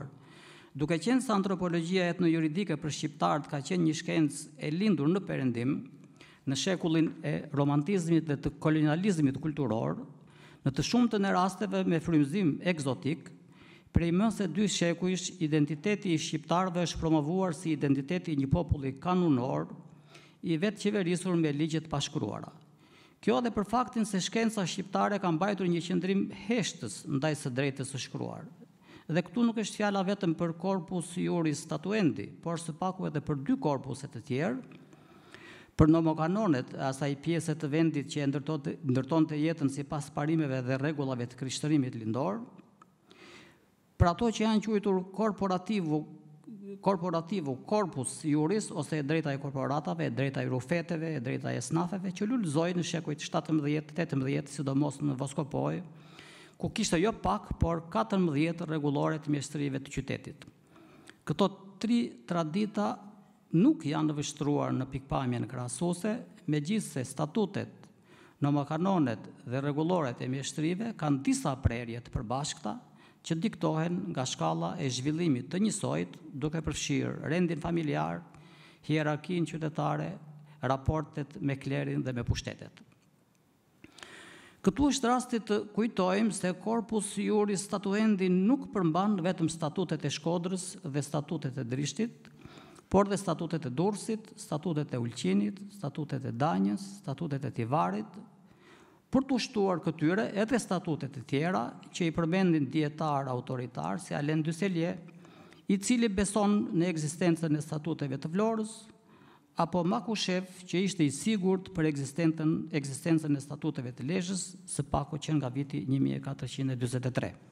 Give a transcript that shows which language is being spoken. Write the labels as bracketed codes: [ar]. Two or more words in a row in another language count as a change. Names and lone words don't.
[sq] Duke qenë se antropologjia etnojuridike për shqiptarët ka qenë një shkencë e lindur në perëndim, në shekullin e romantizmit dhe të kolonializmit kulturor, në të shumtën e rasteve me frymëzim egzotik, prej më se 2 shekujsh identiteti i shqiptarëve është promovuar si identiteti i një populli kanunor, i vetë qeverisur me ligjet pashkruara. Kjo edhe për faktin se shkenca shqiptare ka mbajtur një qëndrim heshtës ndaj së drejtës së shkruar. Dhe këtu nuk është fjala vetëm për [la] corpus iuris statuendi, [sq] por së paku edhe për 2 korpuset të tjerë, për nomokanonet e asaj pjese të vendit që ndërtonte jetën sipas parimeve dhe rregullave të krishtërimit lindor, për ato që janë quajtur [la] korporativu corpus iuris, [sq] ose e drejta e korporatave, e drejta e rufeteve, e drejta e snafeve, që lulëzoi në shekujt 17-18, sidomos në Voskopoj, ku kishte jo pak, por 14 rregullore të mjeshtrive të qytetit. Këto 3 tradita nuk janë vështruar në pikpamjen krahasuese, megjithse statutet, nomokanonet dhe rregulloret e mjeshtrive kanë disa prerje të përbashkëta që diktohen nga shkalla e zhvillimit të njësojt, duke përfshirë rendin familjar, hierarkinë qytetare, raportet me klerin dhe me pushtetet. Këtu është rasti të kujtojmë se [la] corpus iuris statuendi [sq] nuk përmban vetëm statutet e Shkodrës dhe statutet e Drishtit, por dhe statutet e Durrësit, statutet e Ulqinit, statutet e Danjës, statutet e Tivarit, për të ushtuar këtyre edhe statutet e tjera që i përmendin dietar autoritar si Alen Dyselje, i cili beson në ekzistencën e statuteve të Vlorës, apo Makushev, që ishte i sigurt për ekzistencën e statuteve të Lezhës, së paku që nga viti 1443.